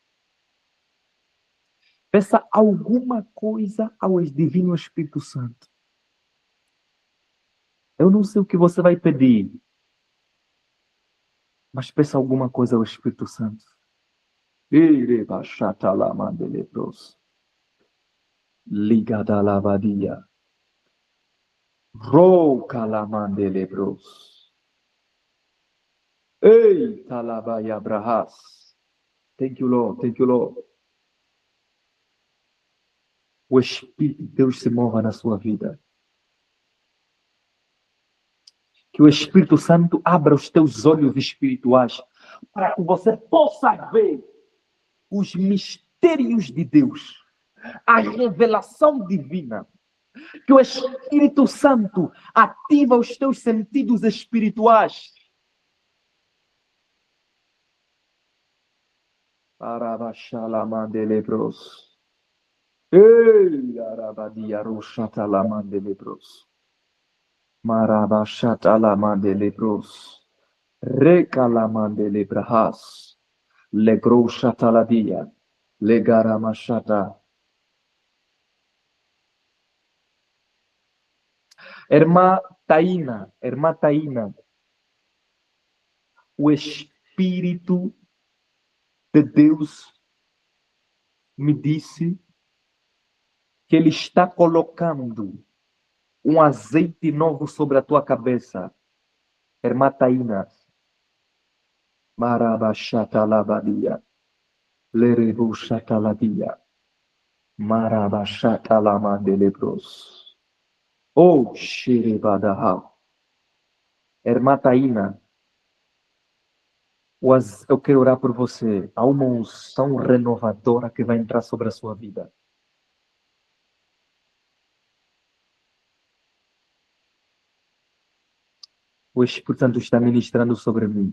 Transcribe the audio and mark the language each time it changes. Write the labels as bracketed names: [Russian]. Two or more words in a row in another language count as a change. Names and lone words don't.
[Portuguese] Peça alguma coisa ao Divino Espírito Santo. Eu não sei o que você vai pedir, mas peça alguma coisa ao Espírito Santo. Ligada lavadia. Rouca la mandelebros. Ei, talabaya brahas. [English] Thank you, Lord. Thank you, Lord. [Portuguese] O Espírito de Deus se mova na sua vida. Que o Espírito Santo abra os teus olhos espirituais para que você possa ver os mistérios de Deus, a revelação divina. Que o Espírito Santo ativa os teus sentidos espirituais. Arabashalamandelebrós. Ei, arabadia roxatalamandelebros. Marabashatalamandelebros. Recalamandelebras. Legroxataladia. Legaramachata. Irmã Taína, o Espírito de Deus me disse que Ele está colocando um azeite novo sobre a tua cabeça. Irmã Taína. Marabashatalabadia. Lerebuchataladia. Marabashatalamandelebros. Oh, Shiribadaha. Irmã Taína, eu quero orar por você. Há uma unção renovadora que vai entrar sobre a sua vida. O Espírito Santo está ministrando sobre mim.